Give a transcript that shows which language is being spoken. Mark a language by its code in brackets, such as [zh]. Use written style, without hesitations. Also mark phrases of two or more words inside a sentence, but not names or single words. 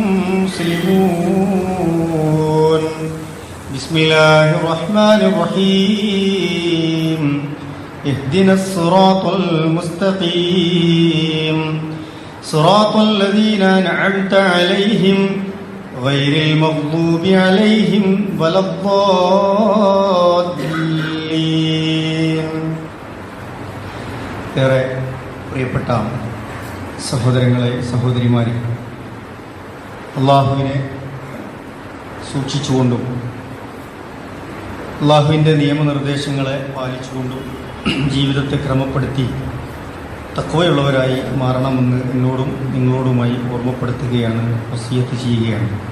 [ar] مسلمون بسم الله الرحمن الرحيم اهدنا الصراط المستقيم صراط الذين أنعمت عليهم غير المغضوب عليهم ولا الضالين. [ml] ഏറെ പ്രിയപ്പെട്ട സഹോദരങ്ങളെ സഹോദരിമാരെ, അള്ളാഹുവിനെ സൂക്ഷിച്ചുകൊണ്ടും അള്ളാഹുവിൻ്റെ നിയമനിർദ്ദേശങ്ങളെ പാലിച്ചുകൊണ്ടും ജീവിതത്തെ ക്രമപ്പെടുത്തി തഖ്വയുള്ളവരായി മാറണമെന്ന് എന്നോടും നിങ്ങളോടുമായി ഓർമ്മപ്പെടുത്തുകയാണ്, വസിയത്ത് ചെയ്യുകയാണ്.